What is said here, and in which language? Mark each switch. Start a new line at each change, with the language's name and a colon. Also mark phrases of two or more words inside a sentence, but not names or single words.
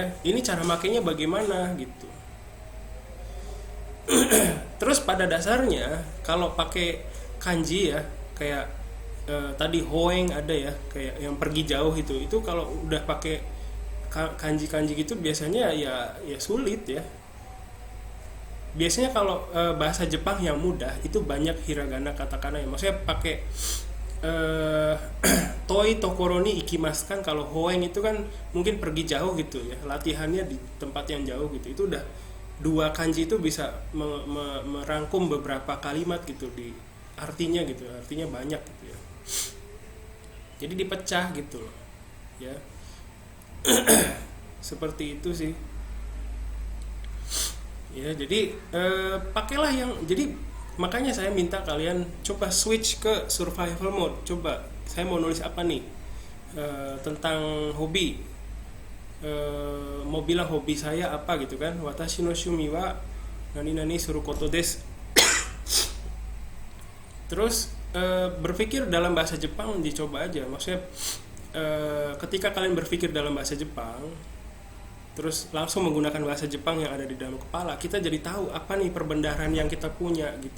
Indonesian: Ini cara makainya bagaimana gitu. Terus pada dasarnya kalau pakai kanji ya, kayak tadi hoeng ada ya, kayak yang pergi jauh itu kalau udah pakai kanji gitu biasanya ya sulit ya. Biasanya kalau bahasa Jepang yang mudah itu banyak
Japanese: ひらがな カタカナ
Indonesian: ya, maksudnya pakai
Japanese: 遠い所に行きます
Indonesian: kan. Kalau hoeng itu kan mungkin pergi jauh gitu ya, latihannya di tempat yang jauh gitu. Itu udah dua kanji itu bisa merangkum beberapa kalimat gitu di artinya gitu, artinya banyak gitu ya. Jadi dipecah gitu loh ya. Seperti itu sih ya. Jadi pakailah yang, jadi makanya saya minta kalian coba switch ke
English: survival mode.
Indonesian: Coba saya mau nulis apa nih, tentang hobi, mau bilang hobi saya apa gitu kan,
Japanese: 私の趣味は何々することです.
Indonesian: Terus berpikir dalam bahasa Jepang dicoba aja, maksudnya ketika kalian berpikir dalam bahasa Jepang terus langsung menggunakan bahasa Jepang yang ada di dalam kepala, kita jadi tahu apa nih perbendaharaan yang kita punya gitu.